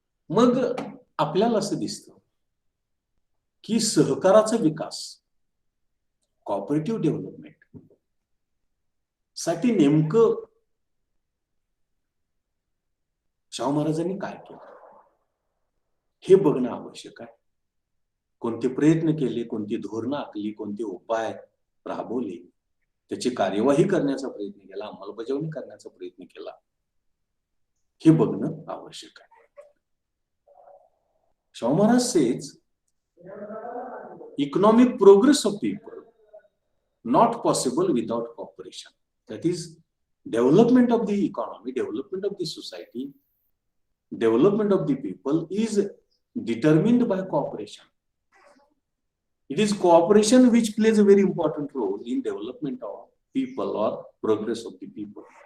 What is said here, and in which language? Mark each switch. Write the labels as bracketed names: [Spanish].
[Marathi] मग आपल्याला असं दिसतं की सहकाराचा विकास, कॉपरेटिव्ह डेव्हलपमेंट साठी नेमकं शाहू महाराजांनी काय केलं हे बघणं आवश्यक आहे. कोणते प्रयत्न केले, कोणती धोरणं आखली, कोणते उपाय राबवले, त्याची कार्यवाही करण्याचा प्रयत्न केला, अंमलबजावणी करण्याचा प्रयत्न केला, हे बघणं आवश्यक आहे. [English] Shahu Maharaj says economic progress of people not possible without cooperation. That is, development of the economy, development of the society, development of the people is determined by cooperation. It is cooperation which plays a very important role in development of people or progress of the people.